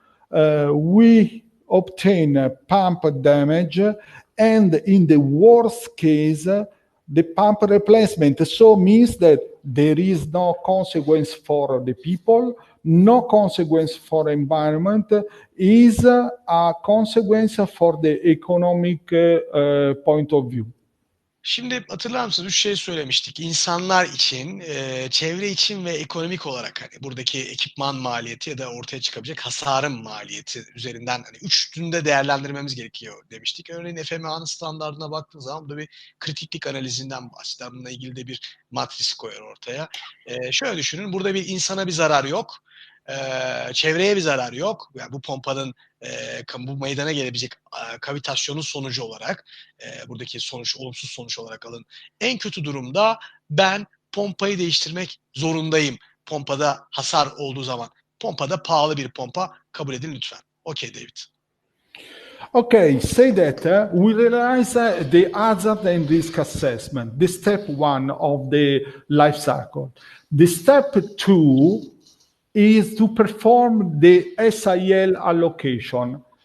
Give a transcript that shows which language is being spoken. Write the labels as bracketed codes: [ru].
[en] We obtain pump damage, and in the worst case, the pump replacement. So means that there is no consequence for the people, no consequence for environment, is a consequence for the economic point of view. [tr] Şimdi hatırlar mısınız? 3 şey söylemiştik. İnsanlar için, çevre için ve ekonomik olarak hani buradaki ekipman maliyeti ya da ortaya çıkabilecek hasarın maliyeti üzerinden hani üçünde değerlendirmemiz gerekiyor demiştik. Örneğin FMA'nın standartına baktığınız zaman burada bir kritiklik analizinden bahseder. Bununla ilgili de bir matris koyar ortaya. Şöyle düşünün, burada bir insana bir zarar yok. Çevreye bir zarar yok. Yani bu pompanın bu meydana gelebilecek kavitasyonun sonucu olarak buradaki olumsuz sonuç olarak alın. En kötü durumda ben pompayı değiştirmek zorundayım. Pompada hasar olduğu zaman. Pompada pahalı bir pompa kabul edin lütfen. [en] Okay David. Okay, say that we realize the hazard and risk assessment, the step one of the life cycle. The step two is to perform the SIL allocation.